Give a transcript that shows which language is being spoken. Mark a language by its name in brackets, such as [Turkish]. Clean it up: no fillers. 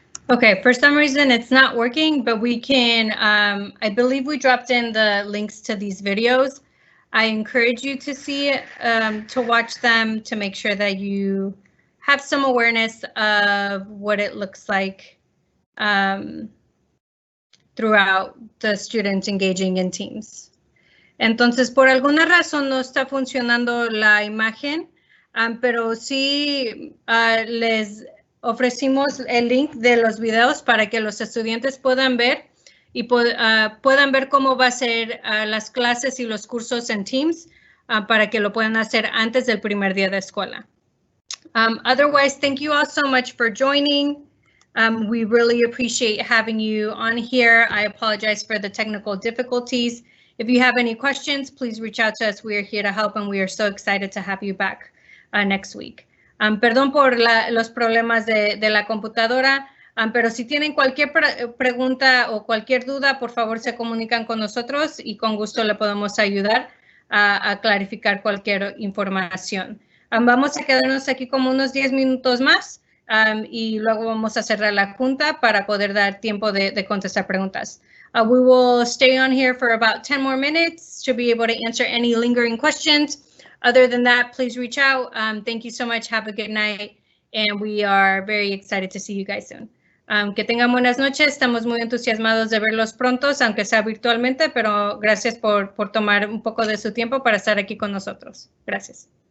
[English] Okay, for some reason it's not working, but we can, I believe we dropped in the links to these videos. I encourage you to see it, to watch them, to make sure that you have some awareness of what it looks like throughout the students engaging in teams. [Spanish] Entonces, por alguna razón no está funcionando la imagen, pero sí les ofrecimos el link de los videos para que los estudiantes puedan ver y puedan ver cómo va a ser las clases y los cursos en Teams para que lo puedan hacer antes del primer día de escuela. [English] Otherwise, thank you all so much for joining. We really appreciate having you on here. I apologize for the technical difficulties. If you have any questions, please reach out to us. We are here to help, and we are so excited to have you back next week. [Spanish] Perdón por los problemas de la computadora, pero si tienen cualquier pregunta o cualquier duda, por favor se comunican con nosotros y con gusto le podemos ayudar a clarificar cualquier información. Vamos a quedarnos aquí como unos 10 minutos más y luego vamos a cerrar la junta para poder dar tiempo de contestar preguntas. [English] We will stay on here for about 10 more minutes to be able to answer any lingering questions. Other than that, please reach out. Thank you so much. Have a good night. And we are very excited to see you guys soon. [Spanish] Que tengan buenas noches. Estamos muy entusiasmados de verlos prontos, aunque sea virtualmente, pero gracias por tomar un poco de su tiempo para estar aquí con nosotros. Gracias.